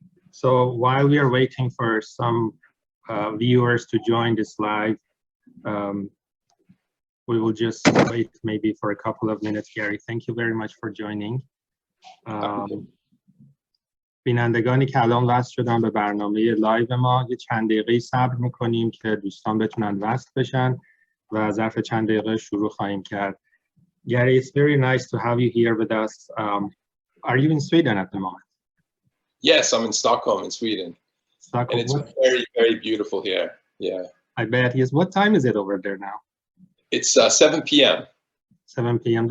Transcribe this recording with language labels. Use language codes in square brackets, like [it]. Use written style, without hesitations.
[en] So while we are waiting for some viewers to join this live, we will just wait maybe for a couple of minutes. Gary, thank you very much for joining. [fa] بینندگانی که الان وصل شدن به برنامه لایو ما یه چند دقیقه صبر میکنیم که دوستان بتونن وصل بشن و ظرف چند دقیقه شروع خواهیم کرد. [en] Gary, it's very nice to have you here with us. Are you in Sweden at the moment? Yes, I'm in Stockholm in Sweden. Stockholm. And it's very, very beautiful here. Yeah. I bet. Yes. What time is it over there now? It's 7 p.m. 7 p.m.